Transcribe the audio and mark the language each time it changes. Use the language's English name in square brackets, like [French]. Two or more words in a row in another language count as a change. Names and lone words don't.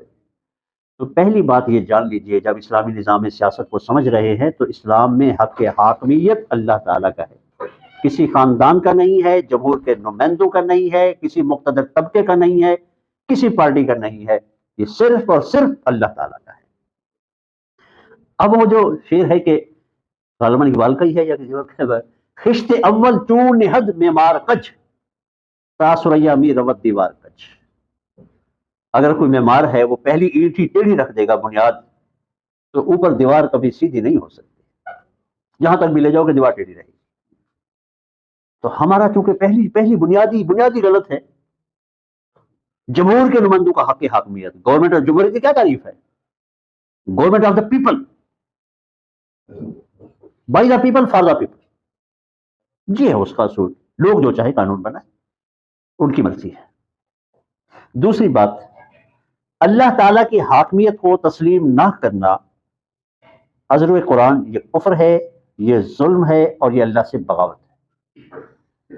[Urdu] تو پہلی بات یہ جان لیجئے، جب اسلامی نظام سیاست کو سمجھ رہے ہیں تو اسلام میں حق حاکمیت اللہ تعالیٰ کا ہے، کسی خاندان کا نہیں ہے، جمہور کے نمائندوں کا نہیں ہے، کسی مقتدر طبقے کا نہیں ہے، کسی پارٹی کا نہیں ہے، یہ صرف اور صرف اللہ تعالیٰ کا ہے۔ اب وہ جو شعر ہے کہ غالباً اقبال کا ہی ہے یا کسی اور کا ہے، [Persian] خشت اول چون نہد معمار کج، تا سریا می روت دیوار کج۔ [Urdu] اگر کوئی معمار ہے وہ پہلی اینٹ ہی ٹیڑھی رکھ دے گا بنیاد، تو اوپر دیوار کبھی سیدھی نہیں ہو سکتی، جہاں تک بھی لے جاؤ کہ دیوار ٹیڑھی رہے گی۔ تو ہمارا چونکہ پہلی بنیادی غلط ہے، جمہور کے نمائندوں کا حق حاکمیت، گورنمنٹ اور جمہوریت کی کیا تعریف ہے؟ [English] government of the people, by the people for the people, [Urdu] یہ ہے اس کا اصول، لوگ جو چاہے قانون بنائے، ان کی مرضی ہے۔ دوسری بات، اللہ تعالیٰ کی حاکمیت کو تسلیم نہ کرنا حضرت قرآن یہ کفر ہے، یہ ظلم ہے، اور یہ اللہ سے بغاوت ہے۔